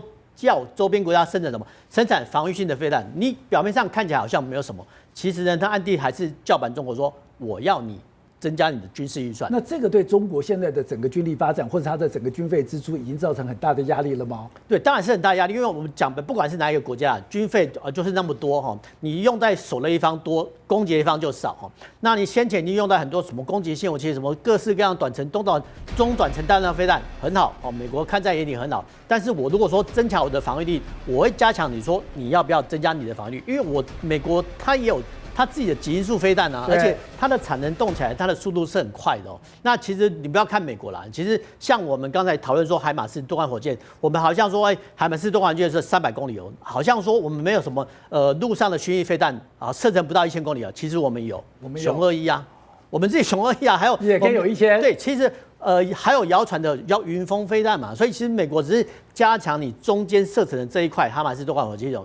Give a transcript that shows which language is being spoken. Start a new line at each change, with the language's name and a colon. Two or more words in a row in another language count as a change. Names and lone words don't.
Chinese: 叫周邊國家生產什麼？生產防禦性的飛彈。你表面上看起來好像沒有什麼，其實呢，他暗地還是叫板中國說，我要你增加你的軍事預算。那這個對中國現在的整個軍力發展，或者它的整個軍費支出，已經造成很大的壓力了嗎？對，當然是很大壓力，因為我們講的不管是哪一個國家，軍費就是那麼多哈，你用在守的一方多，攻擊的一方就少哈。那你先前你用在很多什麼攻擊性武器，什麼各式各樣短程、中短程弹道飛彈很好哦，美國看在眼裡很好。但是我如果說增强我的防禦力，我會加強你說你要不要增加你的防禦力？因為美國它也有它自己的极音速飛彈啊，而且它的產能動起來，它的速度是很快的哦。那其實你不要看美國啦，其實像我們剛才討論說海馬斯多管火箭，我們好像說海馬斯多管火箭是300公里哦，好像說我們沒有什麼陸上的巡弋飛彈啊，射程不到1000公里啊。其實我們有雄21啊，我們自己雄21啊，還有也可以有1000。對，其實還有謠傳的叫雲峰飛彈嘛，所以其實美國只是加強你中間射程的這一塊海馬斯多管火箭。